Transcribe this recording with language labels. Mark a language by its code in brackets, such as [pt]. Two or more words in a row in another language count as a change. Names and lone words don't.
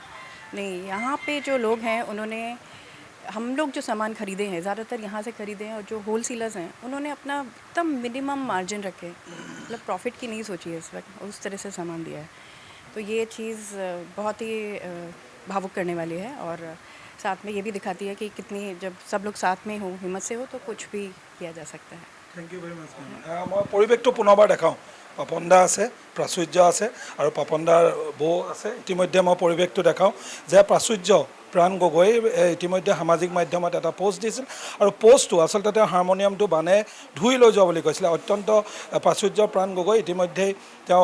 [hi] नहीं, यहाँ पे जो लोग हैं उन्होंने, हम लोग जो सामान ख़रीदे हैं ज़्यादातर यहाँ से ख़रीदे हैं, और जो होलसेलर्स हैं उन्होंने अपना एकदम [en] minimum margin [hi] रखे, मतलब प्रॉफिट की नहीं सोची है इस वक्त, उस तरह से सामान दिया है। तो ये चीज़ बहुत ही भावुक करने वाली है और साथ में ये भी दिखाती है कि कितनी, जब सब लोग साथ में हो, हिम्मत से हो, तो कुछ भी किया जा सकता है। [en] thank you very much [as] মই পৰিৱেশটো পুনৰবাৰ দেখাওঁ পাপন দা আছে প্ৰাচুৰ্য আছে আৰু পাপন দাৰ বৌ আছে ইতিমধ্যে মই পৰিৱেশটো দেখাওঁ যে প্ৰাচুৰ্য প্ৰাণ গগৈ ইতিমধ্যে সামাজিক মাধ্যমত এটা পোষ্ট দিছিল আৰু পোষ্টটো আচলতে তেওঁ হাৰমনিয়ামটো বানে ধুই লৈ যোৱা বুলি কৈছিলে অত্যন্ত প্ৰাচুৰ্য প্ৰাণ গগৈ ইতিমধ্যেই তেওঁ